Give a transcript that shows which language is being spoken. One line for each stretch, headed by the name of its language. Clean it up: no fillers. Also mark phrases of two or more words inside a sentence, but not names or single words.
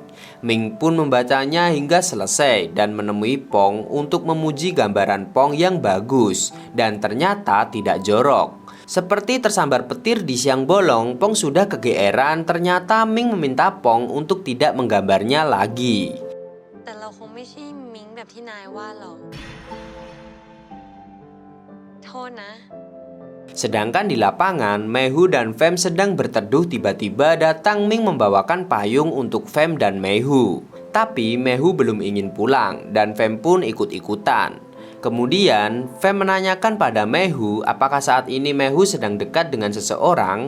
Indonesian: Ming pun membacanya hingga selesai dan menemui Pong untuk memuji gambaran Pong yang bagus dan ternyata tidak jorok. Seperti tersambar petir di siang bolong, Pong sudah kegeeran ternyata Ming meminta Pong untuk tidak menggambarnya lagi.
Thai: แต่เราคงไม่ใช่มิงแบบที่นายว่าหรอกโทษนะ
Indonesian: Sedangkan di lapangan, Meihu dan Fem sedang berteduh, tiba-tiba datang Ming membawakan payung untuk Fem dan Meihu. Tapi Meihu belum ingin pulang dan Fem pun ikut-ikutan. Kemudian, Fem menanyakan pada Meihu apakah saat ini Meihu sedang dekat dengan seseorang.